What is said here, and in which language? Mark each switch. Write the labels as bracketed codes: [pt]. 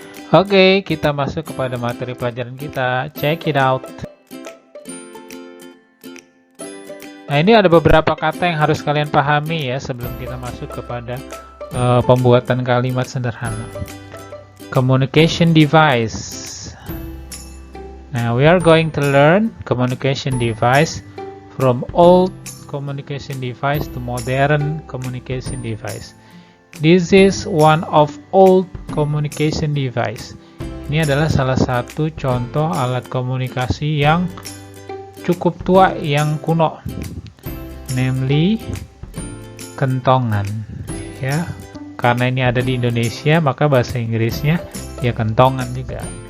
[id] Oke, kita masuk kepada materi pelajaran kita. [en] Check it out. [id] Nah, ini ada beberapa kata yang harus kalian pahami ya sebelum kita masuk kepada pembuatan kalimat sederhana. [en] Communication device. Now we are going to learn communication device from old communication device to modern communication device. This is one of old communication device. [id] Ini adalah salah satu contoh alat komunikasi yang cukup tua, yang kuno, namely kentongan. Ya, karena ini ada di Indonesia, maka bahasa Inggrisnya ya kentongan juga.